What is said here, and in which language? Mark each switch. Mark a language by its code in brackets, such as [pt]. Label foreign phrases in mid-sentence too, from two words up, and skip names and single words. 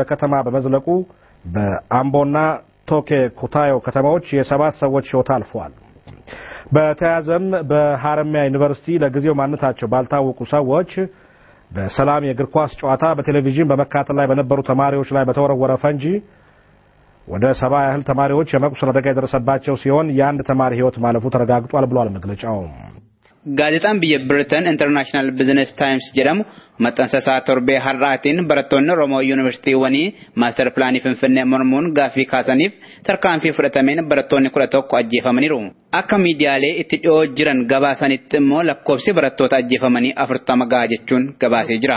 [am] ከተማ በመዝለቁ በአምቦና ቶኬ ኩታዮ ከተማዎች የ7 ሰዎች ህይወት አልፏል። በተያዘም በሐረማያ ዩኒቨርሲቲ ለጊዜው ማንነታቸው ባልታወቁ ሰዎች በሰላም የእግር ኳስ ጨዋታ በቴሌቪዥን በመካተል ላይ በነበሩ ተማሪዎች ላይ በተወረወረ ፈንጂ ወደ 70 ያህል ተማሪዎች የመቁሰል አደጋ የደረሰባቸው ሲሆን የአንድ ተማሪ ህይወት ማለፉ ተረጋግጧል ብሏል መግለጫው። [om] Gaazexaan biyya Britain International Business Times jedhamu maxxansa torbee har'aatiin barattoonni Oromoo Yuunivarsiitiiwwanii maaster pilaanii Finfinnee mormuun gaaffii kaasaniif tarkaanfii fudhatameen barattoonni 11 ajjeefamaniiru. Akka miidiyaalee itti dhiyoo jiran gabaasanitti immoo lakkoofsi barattoota ajjeefamanii 40 gahaa jechuun gabaasee jira.